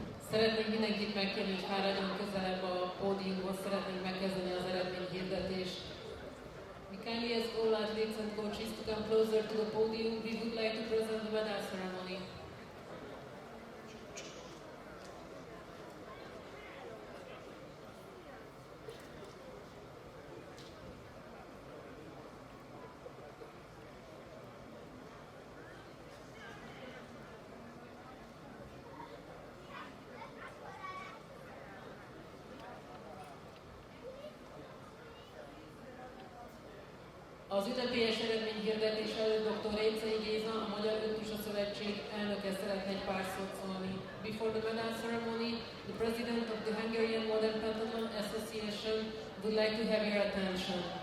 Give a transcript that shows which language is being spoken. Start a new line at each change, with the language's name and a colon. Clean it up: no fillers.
Hungarian: Szeretnénk mindenkit megkérni, hogy fáradjon közelebb a pódiumhoz, szeretnénk megkezdeni az eredményhirdetést.
English: We kindly ask all athletes and coaches to come closer to the podium. We would like to present the medal ceremony.
Hungarian: Az ünnepélyes eredményhirdetés előtt dr. Récei Géza, a Magyar Öttusa Szövetség elnöke szeretne egy pár szót szólni.
English: Before the medal ceremony, the president of the Hungarian Modern Pentathlon Association would like to have your attention.